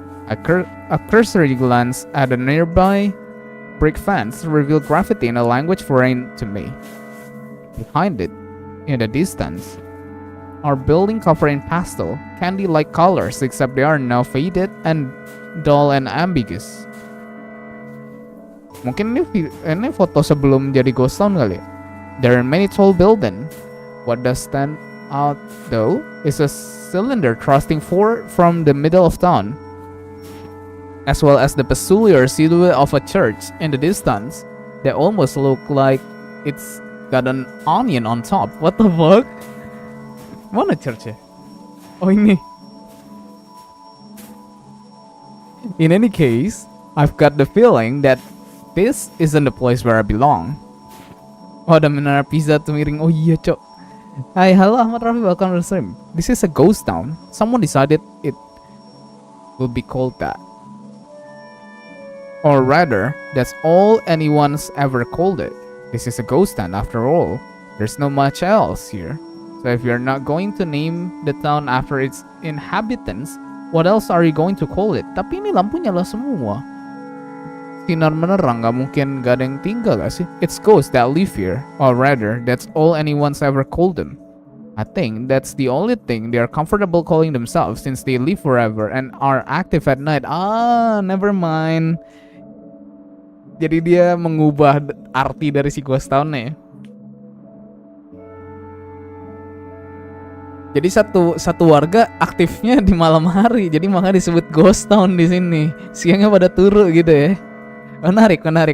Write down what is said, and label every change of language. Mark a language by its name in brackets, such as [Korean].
[English] A cursory glance at a nearby brick fence revealed graffiti in a language foreign to me. Behind it, in the distance, our building covered in pastel, candy-like colors, except they are now faded and dull and ambiguous. [Indonesian] Mungkin ini foto sebelum jadi ghost town kali ya? [English] There are many tall buildings. What does stand out though is a cylinder thrusting forward from the middle of town, as well as the peculiar silhouette of a church in the distance that almost look like it's got an onion on top. What the fuck? Mana church-nya? Oh, ini. In any case, I've got the feeling that this isn't the place where I belong. [Indonesian] Oh, ada menara pizza tuh miring. Oh iya, cok. Hai, halo Ahmad Rafi, welcome to the stream. This is a ghost town. [English] Someone decided it will be called that. Or rather, that's all anyone's ever called it. This is a ghost town after all. There's not much else here. So if you're not going to name the town after its inhabitants, what else are you going to call it? [Indonesian] Tapi ini lampu nyala semua. Sinar menerang, gak mungkin gak ada yang tinggal gak sih? [English] It's ghosts that live here. Or rather, that's all anyone's ever called them. I think that's the only thing they are comfortable calling themselves since they live forever and are active at night. Ah, never mind. [Indonesian] Jadi dia mengubah arti dari si ghost town-nya. Jadi satu warga aktifnya di malam hari, jadi makanya disebut ghost town di sini. Siangnya pada turu gitu ya. Menarik.